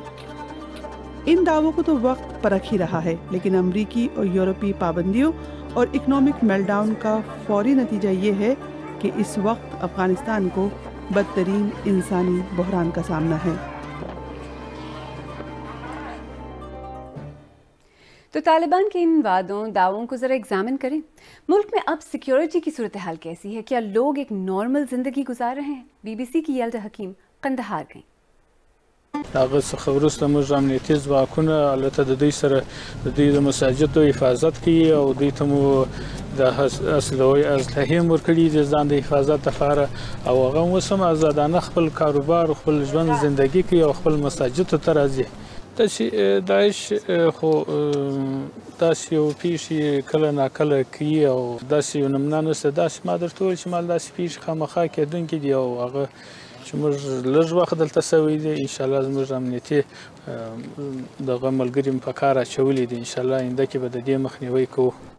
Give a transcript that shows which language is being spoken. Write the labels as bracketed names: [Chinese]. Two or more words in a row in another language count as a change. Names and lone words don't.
[Urdu] ان دعووں کو تو وقت پرکھ ہی رہا ہے، لیکن امریکی اور یورپی پابندیوں اور [English] economic meltdown [Urdu] کا فوری نتیجہ یہ ہے کہ اس وقت افغانستان کو بدترین انسانی بحران کا سامنا ہے. تو طالبان کے ان وعدوں دعووں کو ذرا ایگزامن کریں. ملک میں اب سیکیورٹی کی صورتحال کیسی ہے؟ کیا لوگ ایک نارمل زندگی گزار رہے ہیں؟ بی بی سی کی یلدا حکیم قندهار گئیں. [Pashto] هغه څخه وروسته موږ امنیتي ځواکونه البته د دوی سره د دوی د مساجدو حفاظت کوي او دوی ته مو د اسلحې هم ورکړي دي ځان د حفاظت لپاره، او هغه هم اوس هم ازادانه خپل کاروبار خپل ژوند زندگی کوي او خپل مساجدو ته راځي. داسې داعش خو داسې یو پیښې کله ناکله کوي او داسې یو نمونه نشته. داسې ما درته وویل چې مال داسې پیښې خامخا کېدونکې دي او هغه چې موږ لږ وخت دلته سوی دی، انشاءالله زموږ امنیتي دغه ملګري مو په کار اچولي دي، انشاءالله آینده کې به د دې مخنیوی کوو.